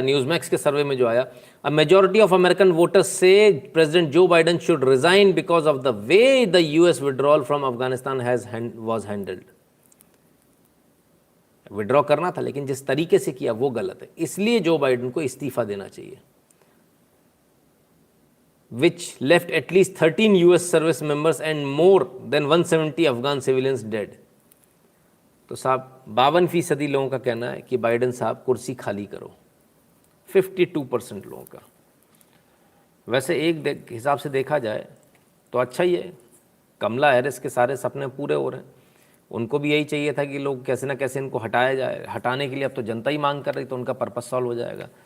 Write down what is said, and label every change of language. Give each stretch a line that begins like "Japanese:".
English: Newsmax
Hindi: के सर्वे में जो आया,
English: A majority of American voters say president Joe Biden should resign because of the way the US withdrawal from Afghanistan was handled.
Hindi: Withdraw करना था, लेकिन जिस तरीके से किया वो गलत है, इसलिए जो बाइडन को इस्तीफा देना चाहिए।
English: which left at least 13 US service members and more than 170 Afghan civilians dead।
Hindi: तो साहब 52% लोगों का कहना है कि बाइडन साहब कुर्सी खाली करो, 52% लोगों का। वैसे एक हिसाब से देखा जाए तो अच्छा ही है, कमला हैरिस के सारे सपने पूरे हो रहे हैं। उनको भी यही चाहिए था कि लोग कैसे ना कैसे इनको हटाया जाए। हटाने के लिए अब तो जनता ही मांग कर रही, तो उनका पर्पस सॉल्व हो जाएगा।